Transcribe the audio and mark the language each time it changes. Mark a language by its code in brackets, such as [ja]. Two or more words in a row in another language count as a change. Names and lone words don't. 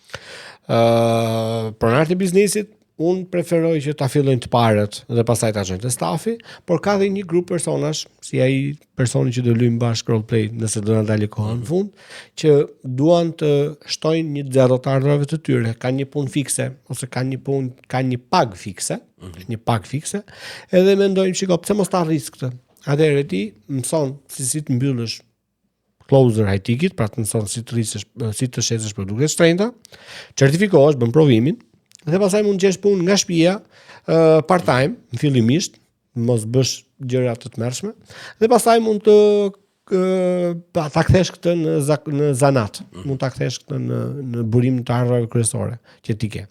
[sq] Pronarët e biznesit unë preferoj që ta fillojnë të parët dhe pastaj ta çojnë te stafi, por ka dhe një grup personash, si ai personi që do luajmë bashkë roleplay nëse do na dalë koha në fund, që duan të shtojnë një zero të ardhurave të tyre, kanë një punë fikse ose kanë një pagë fikse, një pagë fikse, edhe mendojnë, shiko, pse mos ta arris këtë? Atëherë ti mëson si të mbyllësh [en] closer high ticket, [sq] pra të mëson si të shesësh produkte të shtrenjta, certifikohesh, bën provimin, dhe pastaj mund të gjesh punë nga shtëpia, part-time, fillimisht, mos bësh gjëra të tmerrshme, dhe pastaj mund të ta kthesh këtë në zanat, mund ta kthesh këtë në burim të ardhurave kryesore që ti ke.